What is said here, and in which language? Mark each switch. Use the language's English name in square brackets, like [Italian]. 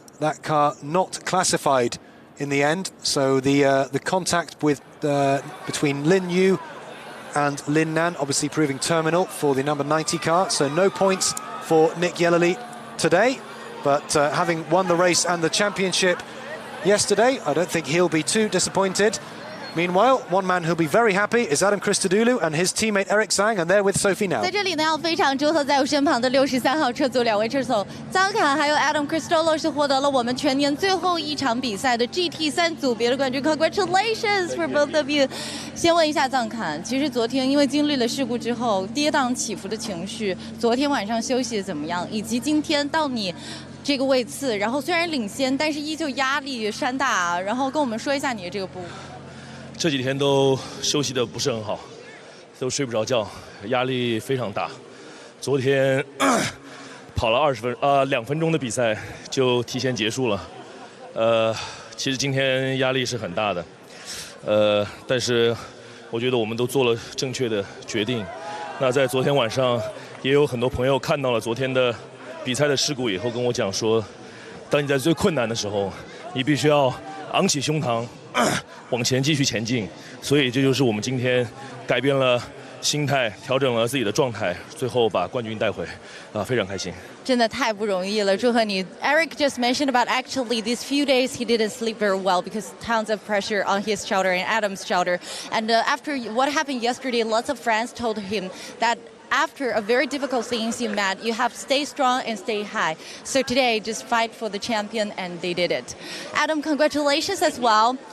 [English] That car not classified in the end, so the contact with between Lin Yu and Lin Nan obviously proving terminal for the number 90 car, so no points for Nick Yellerly today, but having won the race and the championship yesterday, I don't think he'll be too disappointed. Meanwhile, one man who'll be very happy is Adam Christodoulou and his teammate Eric Zhang, and they're with Sophie now. [Chinese] 在这里呢，要非常祝贺在我身旁的63号车组2位车手张侃还有 Adam Christodoulou 是获得了我们全年最后一场比赛的 GT3 组别的冠军。 [English] Congratulations for both of you！ [Chinese] 先问一下张侃，其实昨天因为经历了事故之后跌宕起伏的情绪，昨天晚上休息怎么样？以及今天到你这个位次，然后虽然领先，但是依旧压力山大，然后跟我们说一下你的这个部分。这几天都休息的不是很好，都睡不着觉，压力非常大。昨天跑了2分钟的比赛就提前结束了，其实今天压力是很大的，但是我觉得我们都做了正确的决定。那在昨天晚上，也有很多朋友看到了昨天的比赛的事故以后，跟我讲说，当你在最困难的时候，你必须要昂起胸膛。 往前继续前进，所以这就是我们今天改变了心态，调整了自己的状态，最后把冠军带回，非常开心。真的太不容易了，祝贺你。 [English] Eric just mentioned about actually these few days he didn't sleep very well because tons of pressure on his shoulder and Adam's shoulder. And after what happened yesterday, lots of friends told him that after a very difficult things you met, you have to stay strong and stay high. So today, just fight for the champion, and they did it. Adam, congratulations as well.